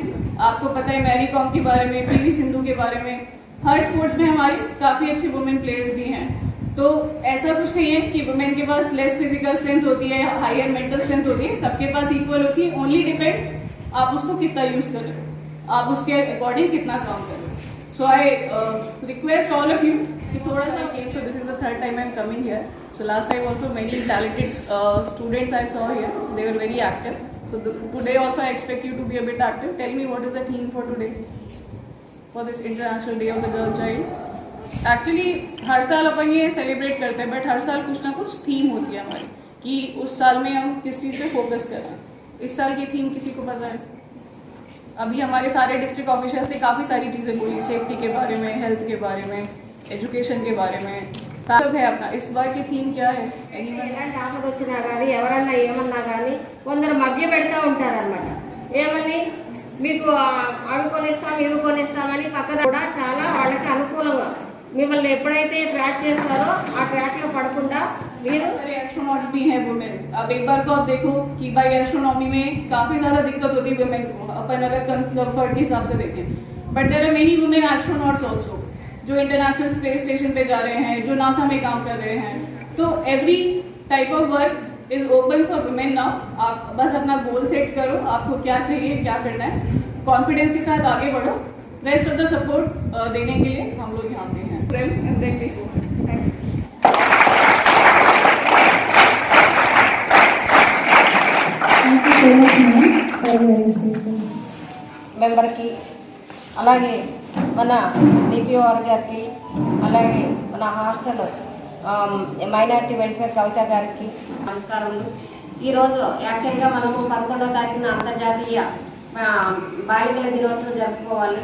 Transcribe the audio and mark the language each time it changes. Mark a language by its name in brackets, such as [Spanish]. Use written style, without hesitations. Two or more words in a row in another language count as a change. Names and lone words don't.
[Hindi] आपको पता है मैरी कॉम के बारे में, पीवी सिंधु के बारे में, हर स्पोर्ट्स में हमारी काफ़ी अच्छे [English] women players [Hindi] भी हैं। तो ऐसा कुछ नहीं है कि वुमेन के पास [English] less physical strength [Hindi] होती है, [English] higher mental strength [Hindi] होती है, सबके पास इक्वल होती है। [English] only depends [Hindi] आप उसको कितना यूज़ कर रहे हो, आप उसके अकॉर्डिंग कितना काम कर रहे हो। [English] so I request all of you [Hindi] कि थोड़ा सा [English] so this is the third time I am coming here. so last time also many talented students I saw here, they were very active. so today also I expect you to be a bit active. Tell me what is the theme for today for this International Day of the Girl Child. [Hindi] एक्चुअली हर साल अपन ये सेलिब्रेट करते हैं, बट हर साल कुछ ना कुछ थीम होती है हमारी कि उस साल में हम किस चीज़ पे फोकस कर रहे हैं। इस साल की थीम किसी को पता है? अभी हमारे सारे [English] district officers [Hindi] ने काफ़ी सारी चीज़ें बोली, सेफ्टी के बारे में, हेल्थ के बारे में, एजुकेशन के बारे में, सब है अपना। इस बार की थीम क्या है? [Telugu] ఎలాంటి ఆపద వచ్చినా కానీ ఎవరన్నా ఏమన్నా కానీ కొందరు మభ్య పెడతా ఉంటారన్నమాట. ఏమని మీకు అవి కొనిస్తాం ఇవి కొనిస్తామని పక్కన కూడా చాలా వాళ్ళకి అనుకూలంగా మిమ్మల్ని ఎప్పుడైతే ట్రాక్ చేస్తారో ఆ ట్రాక్లో పడకుండా మీరు [Hindi] एस्ट्रोनॉट भी है वुमेन। अब एक बार को आप देखो कि भाई एस्ट्रोनॉमी में काफ़ी ज़्यादा दिक्कत होती है वुमेन को, अपन अगर कंफर्ट के हिसाब से देखें, [English] but there are many women astronauts also [Hindi] जो इंटरनेशनल स्पेस स्टेशन पे जा रहे हैं, जो नासा में काम कर रहे हैं। [English] तो every type of work is open for women now. [Hindi] आप बस अपना गोल सेट करो, आपको क्या चाहिए, क्या करना है, कॉन्फिडेंस के साथ आगे बढ़ो। [English] rest of the support [Hindi] देने के लिए हम लोग यहाँ पे हैं। [English] so much madam for your invitation. [Telugu] మెంబర్కి, అలాగే మన డిపిఓఆర్ గారికి, అలాగే మన [English] hostel minority welfare [Telugu] కవిత గారికి నమస్కారములు. ఈరోజు యాక్చువల్గా మనము 11వ తారీఖున అంతర్జాతీయ బాలికల దినోత్సవం జరుపుకోవాలి.